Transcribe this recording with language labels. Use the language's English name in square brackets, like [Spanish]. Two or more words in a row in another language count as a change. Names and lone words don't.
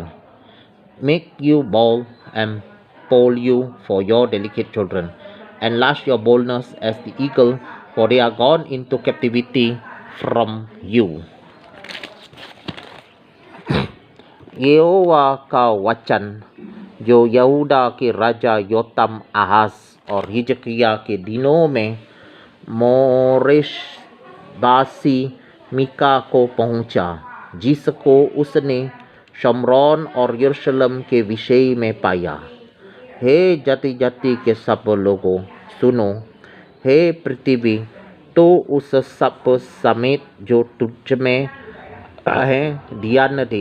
[English] Make you bold and poll you for your delicate children, and lash your boldness as the eagle, for they are gone into captivity from you. [Hindi] यहोवा का वचन, जो यहूदा के राजा योताम आहाज और हिजकिया के दिनों में मोरेश बासी मिका को पहुंचा, जिसको उसने शमरोन और यरूशलेम के विषय में पाया। हे जाति जाति के सब लोगों सुनो, हे पृथ्वी तो उस सब समेत जो तुझ में है ध्यान दे।